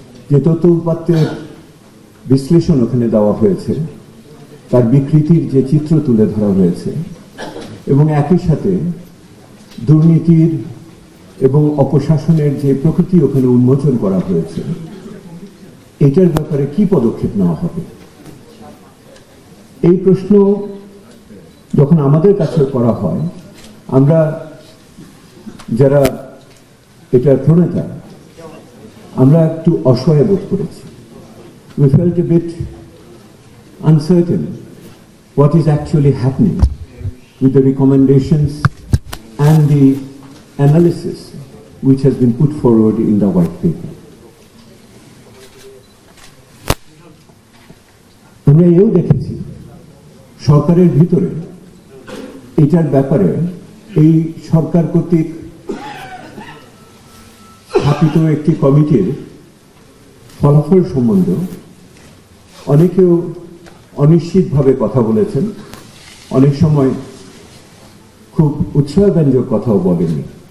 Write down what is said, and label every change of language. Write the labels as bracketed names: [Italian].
[Bangla] যে তথ্য উপাত্তের বিশ্লেষণ ওখানে দেওয়া হয়েছে, তার বিকৃতির যে চিত্র তুলে ধরা হয়েছে, এবং একই সাথে দুর্নীতির এবং অপশাসনের যে প্রকৃতি ওখানে উন্মোচন করা হয়েছে, এটার ব্যাপারে কি পদক্ষেপ নেওয়া হবে? এই প্রশ্ন যখন আমাদের কাছে করা হয়, আমরা যারা এটার প্রণেতা, আমরা একটু অসহায় বোধ করেছি। [English] We felt a bit uncertain what is actually happening with the recommendations and the analysis which has been put forward in the white paper. [Bangla] আমরা এও দেখেছি সরকারের ভিতরে এটার ব্যাপারে এই সরকার কর্তৃক স্থাপিত একটি কমিটির ফলাফল সম্বন্ধে অনেকেও অনিশ্চিতভাবে কথা বলেছেন, অনেক সময় খুব উৎসাহব্যঞ্জক কথাও বলেননি।